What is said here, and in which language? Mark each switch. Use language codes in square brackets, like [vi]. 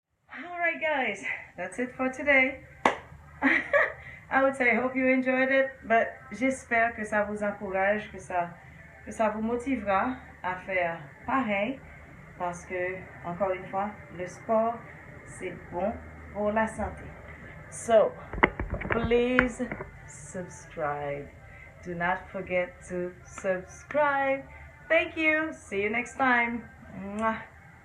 [en] Alright guys, that's it for today. I would say I hope you enjoyed it, but [fr] j'espère que ça vous encourage, que ça vous motivera à faire pareil, parce que, encore une fois, le sport, c'est bon pour la santé. [en] So, please subscribe. Do not forget to subscribe. Thank you. See you next time. Mwah.